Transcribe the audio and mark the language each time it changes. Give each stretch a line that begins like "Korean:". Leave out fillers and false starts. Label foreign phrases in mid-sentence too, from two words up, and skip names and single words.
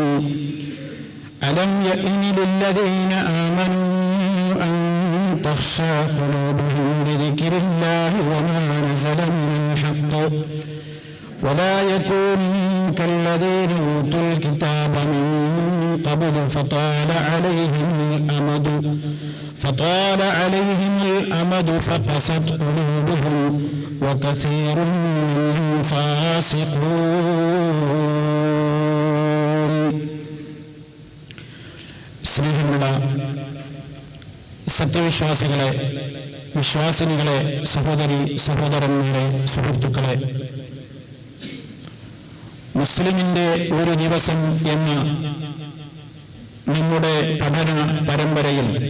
Arabic: ألم يئن للذين آمنوا أن تخشع قلوبهم لذكر الله وما نزل من الحق ولا يكونوا كالذين أوتوا الكتاب من قبل فطال عليهم الأمد فقست قلوبهم وكثير منهم فاسقون.
Malayalam: സ്നേഹമുള്ള സത്യവിശ്വാസികളെ, വിശ്വാസിനികളെ, സഹോദരി സഹോദരന്മാരെ, സുഹൃത്തുക്കളെ, മുസ്ലിമിന്റെ ഒരു ദിവസം എന്ന നമ്മുടെ പഠന പരമ്പരയിൽ